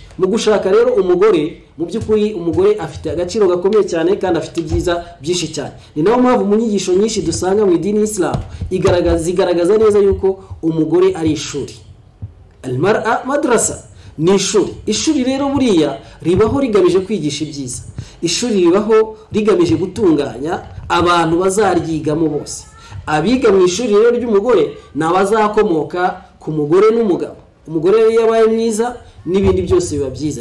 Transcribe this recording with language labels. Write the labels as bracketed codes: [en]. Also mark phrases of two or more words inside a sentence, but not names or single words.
[rw] mu gushaka rero umugore mu by'ukuri umugore afite agaciro gakomeye cyane kandi afite ibyiza byinshi cyane. Ni nayo mpamvu mu nyigisho nyinshi dusanga mu idini y'Islam zigaragaza neza yuko umugore ari ishuri. [ar] المرأة مدرسة, [rw] ni ishuri rero buriya ribaho rigamije kwigisha ibyiza. Ishuri ribaho rigamije gutunganya abantu bazaryigamo bose. Abiga mu ishuri rero ry'umugore nabazakomoka ku mugore n'umugabo. Umugore rero yabaye mwiza n'ibindi byose biba byiza.